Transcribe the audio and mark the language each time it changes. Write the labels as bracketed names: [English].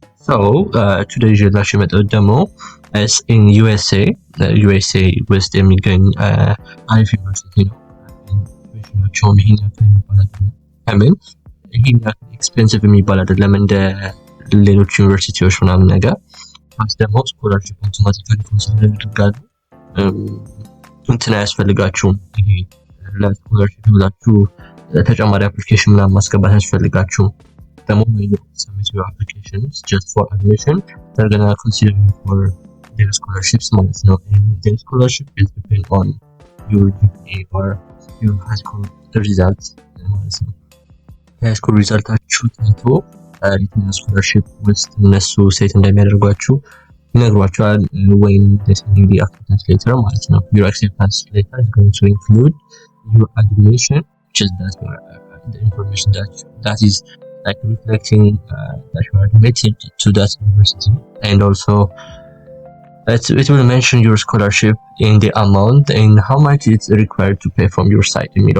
[English] So today [Amharic] ይዤላችሁ የመጣሁት ደግሞ [English] is in USA [Amharic] ውስጥ የሚገኝ አሪፍ ዩኒቨርሲቲ ነው። ኢንፎርሜሽናቸውን ይሄን ያክል የሚባል አይደለም። አሜን ይሄን ያክል ኤክስፔንሲቭ የሚባል አይደለም እንደ ሌሎች ዩኒቨርሲቲዎች ምናምን ነገር። ፕላስ ደግሞ ስኮላርሺፕ አውቶማቲካሊ ኮንሲደር ያደርጋሉ። እንትን አያስፈልጋችሁም። ይሄ ለስኮላርሺፕ ብላችሁ ተጨማሪ አፕሊኬሽን ምናምን ማስገባት አያስፈልጋችሁም። [English] The moment you submit your applications just for admission, they're gonna consider you for their scholarships [Amharic] ማለት ነው. [English] And their scholarship is depend on your GPA or your high school results [Amharic] ማለት ነው. [English] high school [Amharic] resultaችሁ ታይቶ የትኛው ስኮላርሺፕ ውስጥ እነሱ ሴት እንደሚያደርጓችሁ ይነግሯችኋል ወይም [English] the acceptance letter [Amharic] ማለት ነው. [English] Your acceptance letter is going to include your admission, which is the information that is like reflecting that you are admitted to that university, and also it will mention your scholarship in the amount and how much it's required to pay from your side.